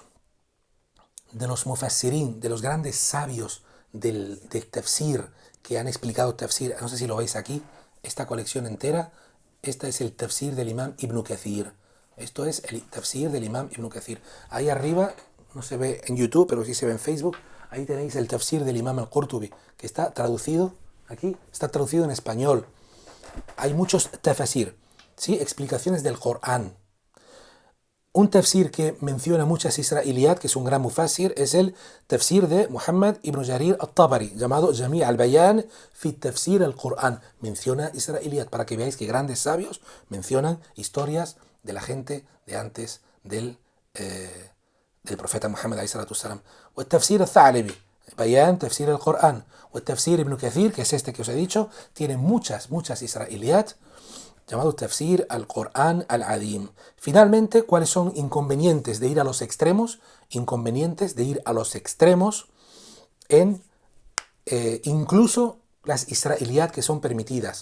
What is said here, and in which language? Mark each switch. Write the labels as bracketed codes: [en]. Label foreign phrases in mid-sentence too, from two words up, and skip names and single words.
[es] De los mufassirin, de los grandes sabios del tafsir, que han explicado tafsir, no sé si lo veis aquí, esta colección entera, esta es el tafsir del imam Ibn Kathir. Esto es el tafsir del imam Ibn Kathir. Ahí arriba, no se ve en YouTube, pero sí se ve en Facebook, ahí tenéis el tafsir del imam al-Qurtubi, que está traducido, aquí, está traducido en español. Hay muchos tafsir, ¿sí? Explicaciones del Corán. Un tafsir que menciona muchas israeliyat, que es un gran mufassir, es el tafsir de Muhammad ibn Jarir al-Tabari, llamado Jami' al-Bayan fi tafsir al-Qur'an. Menciona israeliyat, para que veáis que grandes sabios mencionan historias de la gente de antes del profeta Muhammad [ar] عليه الصلاة والسلام. [es] O el tafsir al-Tha'labi, Bayan, tafsir al-Qur'an. O el tafsir ibn Kathir, que es este que os he dicho, tiene muchas israeliyat, llamado Tafsir al-Qur'an al-Adim. Finalmente, ¿cuáles son inconvenientes de ir a los extremos? Inconvenientes de ir a los extremos en incluso las israeliyat que son permitidas.